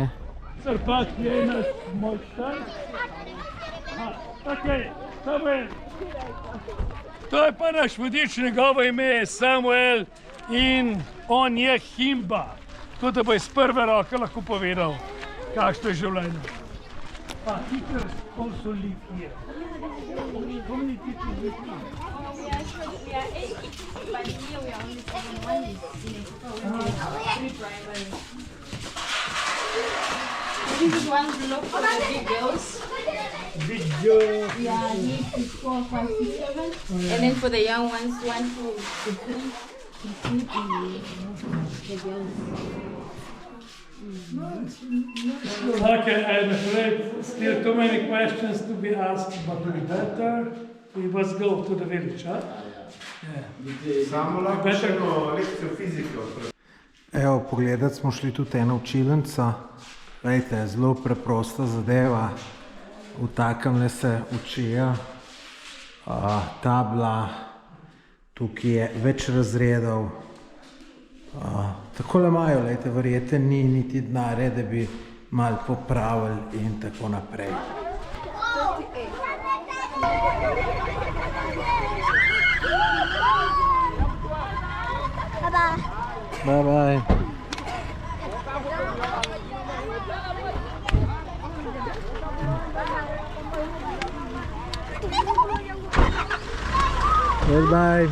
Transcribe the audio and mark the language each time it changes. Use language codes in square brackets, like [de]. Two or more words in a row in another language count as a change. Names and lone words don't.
[sl] Srpak je naš mojster. To je pa naš vodič, njegovo ime je Samuel in on je himba. Tako da bo iz prve roke lahko povedal, kakšno je življenje. [en] Pa teachers also live here. How many teachers live here? We are 8 kids, but here we are only 1 3 primary. This is one block for the big girls. Big girls. Yeah, this is 4, 5, 6, 7. And then for the young ones, 1, 2, 3. The girls. Okay, I'm afraid still too many questions to be asked, but we better, we must go to the village, huh? [sl] Samo lahko še eno lekcijo fizike. Evo, pogledati smo šli tudi eno učilnico. Glejte, zelo preprosta zadeva. V takem se učijo. Tabla, tukaj je več razredov. Takole imajo, glejte, verjete, ni niti denarja, da bi malo popravili in tako naprej. [en] Bye bye. Goodbye.